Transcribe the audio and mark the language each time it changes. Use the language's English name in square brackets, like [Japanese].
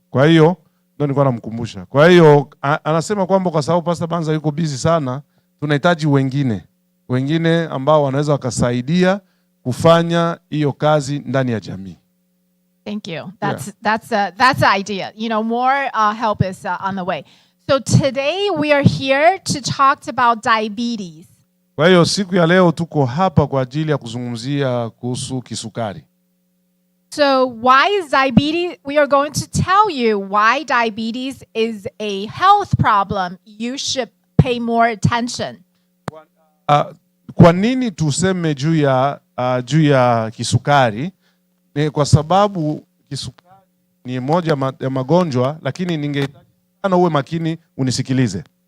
[Swahili] Kwa hiyo ndio nilikuwa namkumbusha. Kwa hiyo anasema kwamba kwa sababu Pastor Banza yuko busy sana, tunahitaji wengine ambao wanaweza wakasaidia kufanya hiyo kazi ndani ya jamii. [English] Thank you. That's the idea. More help is on the way. So today we are here to talk about diabetes. [Swahili] Kwa hiyo siku ya leo tuko hapa kwa ajili ya kuzungumzia kuhusu kisukari. [English] So why is diabetes? We are going to tell you why diabetes is a health problem. You should pay more attention. [Swahili] Kwa nini tuseme juu ya kisukari? Ni kwa sababu kisukari ni moja ya magonjwa, lakini ningehitaji sana uwe makini unisikilize.